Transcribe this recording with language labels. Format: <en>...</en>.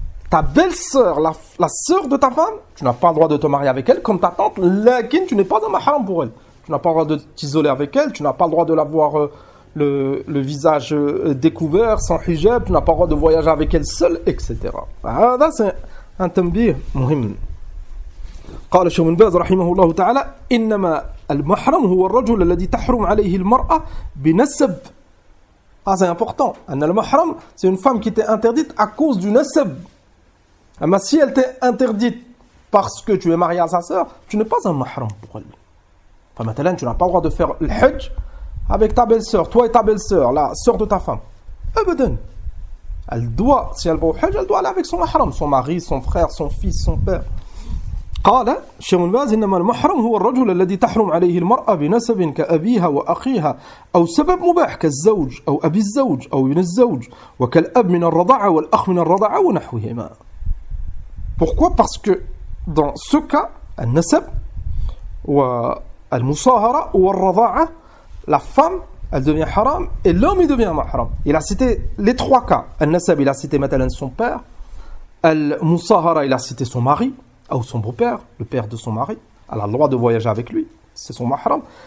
<fr>Ta belle-sœur, la sœur de ta femme, tu n'as pas le droit de te marier avec elle comme ta tante, lakin tu n'es pas un mahram pour elle. Tu n'as pas le droit de t'isoler avec elle, tu n'as pas le droit de la voir le visage découvert, sans hijab, tu n'as pas le droit de voyager avec elle seule, etc. Là, c'est un tambih muhim.</fr> <ar>قال الشيخ بن باز رحمه الله تعالى إنما المحرم هو الرجل الذي تحرم عليه المرأة بنسب.</ar> <fr>Ah, c'est important. Le mahram, c'est une femme qui était interdite à cause du nasab. Mais si elle t'est interdite parce que tu es marié à sa sœur, tu n'es pas un mahram pour elle. Enfin, maintenant, tu n'as pas le droit de faire le hajj avec ta belle-sœur, toi et ta belle-sœur, la sœur de ta femme. Abadan. Elle doit, si elle va au hajj, elle doit aller avec son mahram, son mari, son frère, son fils, son père.</fr> <ar>قال الشيخ بن باز إنما المحرم هو الرجل الذي تحرم عليه المرأة بنسب كأبيها وأخيها أو سبب مباح كالزوج أو أبي الزوج أو ابن الزوج وكالأب من الرضاعة والأخ من الرضاعة ونحوهما.</ar> <fr>Pourquoi? Parce que dans ce cas,</fr> <ar>النسب والمصاهرة والرضاعة,</ar> <fr>la femme elle devient haram et l'homme il devient mahram. Il a cité les trois cas. النسب il a cité</fr> <ar>مثلا</ar> <fr>son père, المصاهرة il a cité son mari ou son beau-père, le père de son mari, elle a le droit de voyager avec lui, c'est son mahram.</fr>